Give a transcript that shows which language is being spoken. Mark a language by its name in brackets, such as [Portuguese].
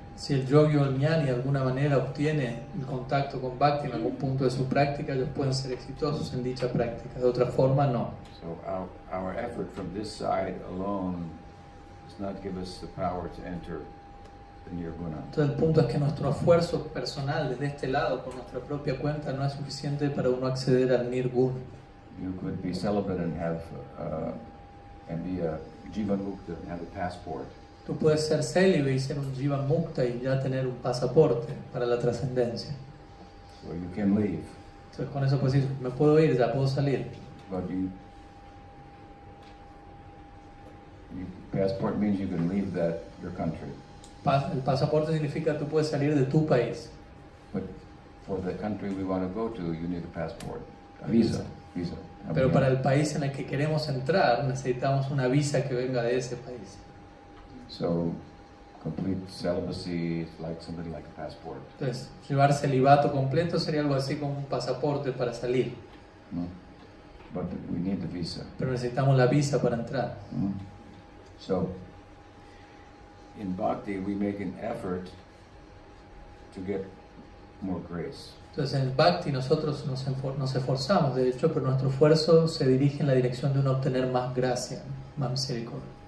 [Spanish] Si el yogi o el jnani de alguna manera obtiene el contacto con Bhakti en algún punto de su práctica, ellos pueden ser exitosos en dicha práctica, de otra forma no. [English] So our effort from this side alone does not give us the power to enter the nirguna. [Spanish] Entonces el punto es que nuestro esfuerzo personal desde este lado, por nuestra propia cuenta, no es suficiente para uno acceder al nirguna. [English] You could be celibate and have and be a jivan mukta and have a passport. [Spanish] Tú puedes ser célibe y ser un jivan mukta y ya tener un pasaporte para la trascendencia. [English] So you can leave, [Spanish] Entonces con eso puedes decir, me puedo ir, ya puedo salir. [English] but passport means you can leave your country. [Spanish] El pasaporte significa que tú puedes salir de tu país. [English] But for the country we want to go to, you need a passport, a visa. [Spanish] Pero para el país en el que queremos entrar, necesitamos una visa que venga de ese país. [English] So complete celibacy is like something like a passport. [Spanish] Entonces, llevar celibato completo sería algo así como un pasaporte para salir. [English] Mm. But we need the visa. [Spanish] Pero necesitamos la visa para entrar. Mm. [English] So in bhakti we make an effort to get more grace. [Spanish] Entonces en el Bhakti nosotros nos esforzamos, de hecho, pero nuestro esfuerzo se dirige en la dirección de uno obtener más gracia, más misericordia.